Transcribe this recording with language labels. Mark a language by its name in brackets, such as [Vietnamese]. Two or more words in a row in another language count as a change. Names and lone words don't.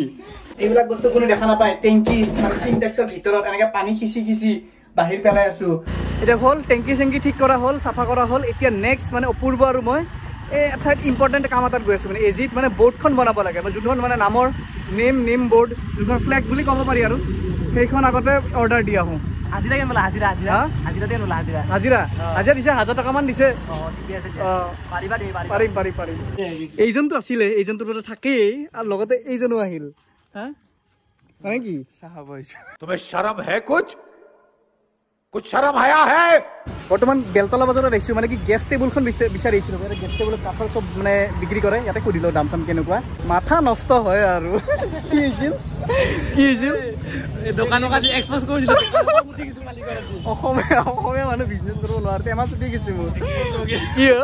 [Assamese] এইবিলাক বস্তু কোনো দেখা নাপায় টেংকি মানে সিনটেক্সৰ ভিতৰত এনেকৈ পানী খিচি বাহিৰ পেলাই আছোঁ এতিয়া হ'ল টেংকি চেংকি ঠিক কৰা হ'ল চাফা কৰা হ'ল এতিয়া নেক্সট মানে অপূৰ্ব আৰু মই এই এঠাইত ইম্পৰ্টেণ্ট কাম এটাত গৈ আছোঁ মানে এজিত মানে বৰ্ডখন বনাব লাগে মানে যোনখন মানে নামৰ [English] name board [Assamese] যোনখন ফ্লেক্স বুলি ক'ব পাৰি আৰু সেইখন আগতে অৰ্ডাৰ দি আহোঁ হাজিৰা কেন বোলা হাজিৰা দিয়ে বোলা হাজিৰা দিছে 1000 টকামান দিছে পাৰিম এইজনটো আছিলে এইজনটোৰ পৰা থাকেই আৰু লগতে এইজনো আহিল হা মানে কি [Hindi] तुम्हें शर्म है कुछ शर्म आया है [Assamese] বৰ্তমান বেলতলা বজাৰত আহিছোঁ মানে কি গেছ টেবুলখন বিচাৰি আহিছিলোঁ গেছ টেবুলত কাঠৰ চব মানে বিক্ৰী কৰে ইয়াতে সুধিলোঁ দাম চাম কেনেকুৱা মাথা নষ্ট হয় আৰু কি হৈছিল দোকানক আজি এক্সপ'জ কৰি দিলোঁ অসমীয়া মানুহ বিজনেছ কৰিব নোৱাৰে টেমা চুটি গৈছে মোৰ কি হ'ল